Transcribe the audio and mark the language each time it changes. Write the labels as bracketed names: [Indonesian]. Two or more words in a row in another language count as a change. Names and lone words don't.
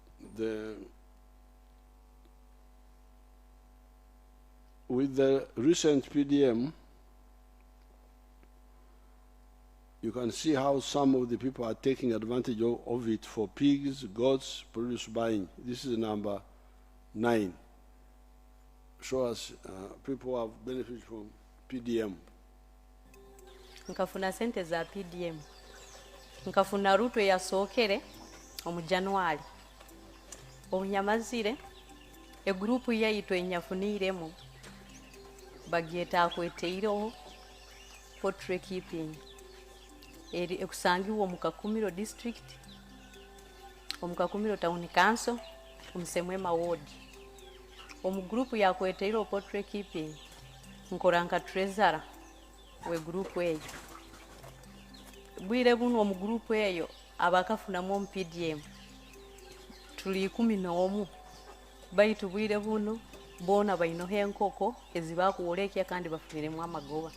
[English] with the recent PDM, you can see how some of the people are taking advantage of it for pigs, goats, produce buying. This is number 9. Show us people who have benefited from PDM. [Nyoro] Nkafuna sente za PDM. Nkafuna ruto ya sokere omu January. Obunyamazire egrupu yaitu enyafuniremu bagieta akweteiro [English] poultry keeping. [Nyoro] Eri ekusangiwa mu Kakumiro district, omu Kakumiro town council, omusemwema ward. Omu grupu ya kweteiro [English] poultry keeping [Nyoro] nkoranka treasurer we grupu eyo. Bwire buno omu grupu eyo abakafuna mu PDM tuli 11 baitu bwire buno bona bainohe enkoko ezibakuolekya kandi bafuniremu amagoba.